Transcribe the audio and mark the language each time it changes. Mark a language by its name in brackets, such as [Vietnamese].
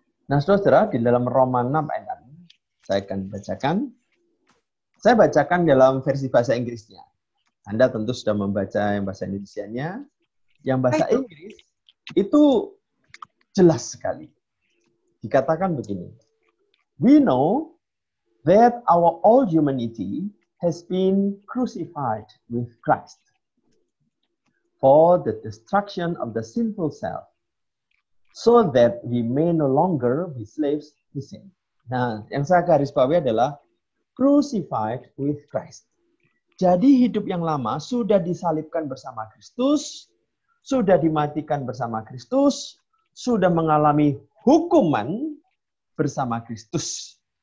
[Indonesian] Nah saudara, di dalam Roma 6 ayat 6. Saya akan bacakan. Saya bacakan dalam versi bahasa Inggrisnya. Anda tentu sudah membaca yang bahasa Indonesianya. Yang bahasa Inggris itu jelas sekali. Dikatakan begini. [English] We know that our old humanity has been crucified with Christ for the destruction of the sinful self, so that we may no longer be slaves to sin. [Indonesian] Nah, yang saya garis bawahi adalah [English] crucified with Christ. [Indonesian] Jadi hidup yang lama sudah disalibkan bersama Kristus, sudah dimatikan bersama Kristus, sudah mengalami hukuman bersama Kristus.